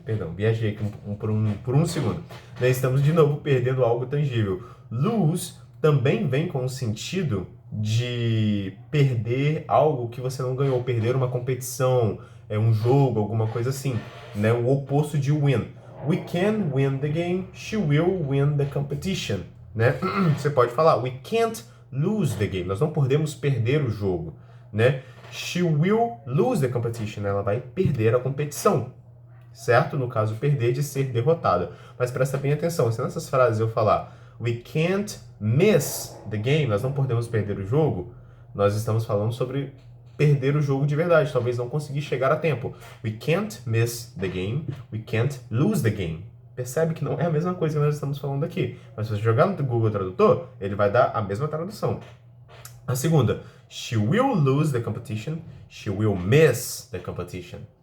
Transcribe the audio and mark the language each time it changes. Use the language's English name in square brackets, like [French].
[Portuguese] Perdão, viajei aqui por um segundo. Estamos de novo perdendo algo tangível. Lose também vem com o sentido de perder algo que você não ganhou, perder uma competição, um jogo, alguma coisa assim, né? O oposto de win. [English] We can win the game, she will win the competition, [Portuguese] né? Você pode falar, [English] we can't lose the game. [Portuguese] Nós não podemos perder o jogo, né? [English] She will lose the competition. [Portuguese] Ela vai perder a competição, certo? No caso, perder de ser derrotada. Mas presta bem atenção, se nessas frases eu falar [English] we can't miss the game, [Portuguese] nós não podemos perder o jogo, nós estamos falando sobre perder o jogo de verdade, talvez não conseguir chegar a tempo. [English] We can't miss the game, we can't lose the game. [Portuguese] Percebe que não é a mesma coisa que nós estamos falando aqui. Mas se você jogar no Google Tradutor, ele vai dar a mesma tradução. A segunda, [English] she will lose the competition, she will miss the competition.